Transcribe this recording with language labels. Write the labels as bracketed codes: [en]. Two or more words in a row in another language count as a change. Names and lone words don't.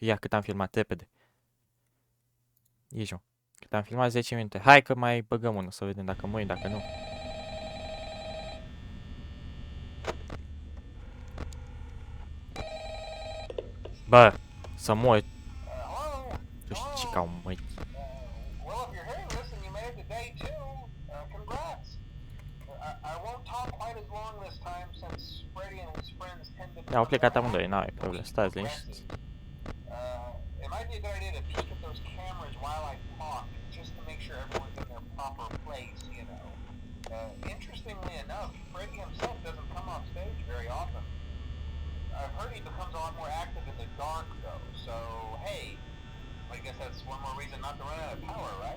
[ro] Ia, cât am filmat, repede. Ieși, mă. Cât am filmat 10 minute. Hai că mai băgăm unul, să vedem dacă mâini, dacă nu. Bă! să mori. Hello? Tu știi ce ca un măi. [en] Well, if you're hearing this and you made it to day 2, congrats. I won't talk quite as long this time since Freddy and his friends tend to [ro] Au [en] become [ro] plecat [en] more [ro] amândoi, n-ai [en] active [ro] probleme, [en] and [ro] stați [en] aggressive. [ro] liniștiți. [en] It might be a good idea to peek at those cameras while I talk, just to make sure everyone's in their proper place, you know. Interestingly enough, Freddy himself doesn't come off stage very often. I've heard he becomes a lot more active in the dark, though, so hey, I guess that's one more reason not to run out of power, right?